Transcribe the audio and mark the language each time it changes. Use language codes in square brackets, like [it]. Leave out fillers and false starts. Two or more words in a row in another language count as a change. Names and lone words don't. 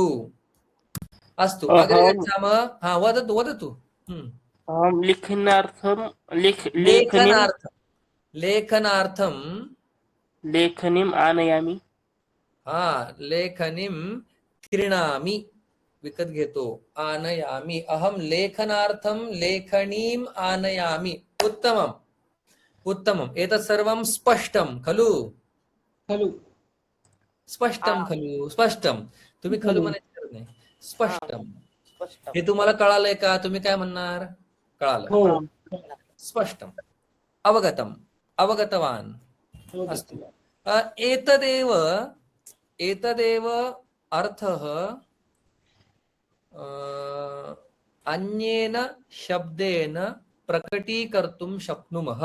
[sa] अस्तु. अग्रे गच्छामः. हा, वदतु वदतु. अहं लेखनार्थं लेखनार्थं लेखनीम् आनयामि. हा, लेखनीं क्रीणामि. [mr] विकत घेतो. [sa] आनयामि. अहं लेखनार्थं लेखनीम् आनयामि. उत्तमम् उत्तमम्. एतत् सर्वं स्पष्टं खलु? खलु. स्पष्टं खलु? स्पष्टं. [mr] तुम्ही खलू म्हणायची गरज नाही. [sa] स्पष्टम. स्पष्ट. [mr] हे तुम्हाला कळालंय का? तुम्ही काय म्हणणार? कळालं. हो. [sa] स्पष्टम. अवगतम. अवगतवान. अस्तु. एतदेव एतदेव अर्थः अन्येन शब्देन प्रकटीकर्तुं शक्नुमः.